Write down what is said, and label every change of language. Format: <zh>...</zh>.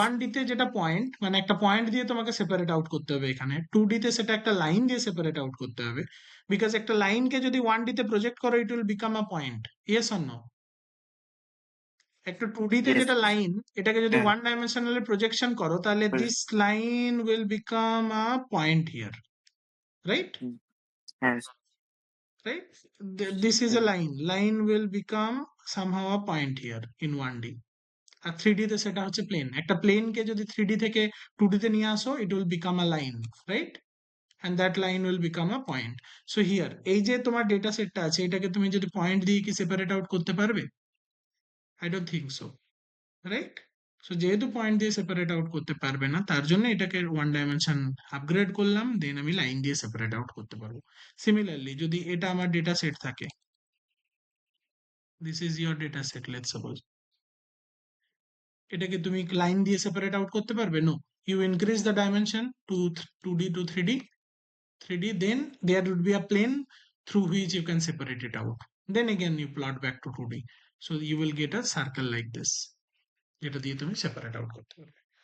<bn>1D তে যেটা point, মানে একটা পয়েন্ট দিয়ে তোমাকে সেপারেট আউট করতে হবে, এখানে 2D তে সেটা একটা লাইন দিয়ে সেপারেট আউট করতে হবে, বিকজ একটা লাইনকে যদি 1D তে প্রজেক্ট করো</bn> <en>It will become a point. Yes or no?</en> <bn>একটা 2D তে</bn> <en>Yes.</en> <bn>যেটা লাইন, এটাকে যদি হ্যাঁ। 1 ডাইমেনশনাল প্রজেকশন করো, তাহলে হুম।</bn> <en>This line will become a point here, right?</en> <bn>হ্যাঁ।</bn> <en>Right? This is a line. Line will become somehow a point here in 1D.</en> <bn>আর 3D তে সেটা হচ্ছে প্লেন। একটা প্লেনকে যদি 3D থেকে 2D তে নিয়ে আসো,</bn> <en>it will become a line, right? And that line will become a point. So here,</en> <bn>এই যে তোমার ডেটা সেটটা আছে, এটাকে তুমি যদি পয়েন্ট দিয়ে কি সেপারেট আউট করতে পারবে?</bn> <en>I don't think so, right?</en> <bn>So যেহেতু পয়েন্ট দিয়ে সেপারেট আউট করতে পারবে না, তার জন্য এটাকে 1 ডাইমেনশন আপগ্রেড করলাম, দেন আমি লাইন দিয়ে সেপারেট আউট করতে পারবো। সিমিলারলি যদি এটা আমার ডেটা সেট থাকে,</bn> <en>this is your data set, let's suppose,</en> <bn>এটাকে তুমি লাইন দিয়ে সেপারেট আউট করতে পারবে?</bn> <en>no, you increase the dimension to 2D to 3D, then there would be a plane through which you can separate it out, then again you plot back to 2D, so you will get a circle like this,</en> <bn>যেটা দিয়ে তুমি separate out করতে পারবে।</bn>